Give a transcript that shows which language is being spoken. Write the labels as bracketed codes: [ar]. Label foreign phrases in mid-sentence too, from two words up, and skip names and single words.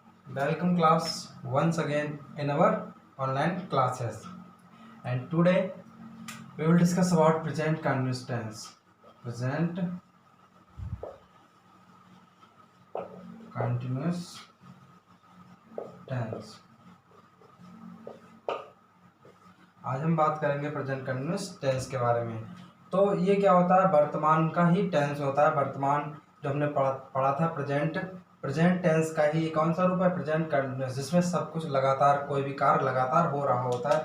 [en] Welcome class once again in our online classes, and today we will discuss about present continuous tense. Present continuous tense. [hi] आज हम बात करेंगे [en] present continuous tense [hi] के बारे में। तो ये क्या होता है, वर्तमान का ही टेंस होता है। वर्तमान जो हमने पढ़ा था [en] present tense [hi] का ही कौन सा रूप है, [en] present continuous, [hi] जिसमें सब कुछ लगातार, कोई भी कार्य लगातार हो रहा होता है।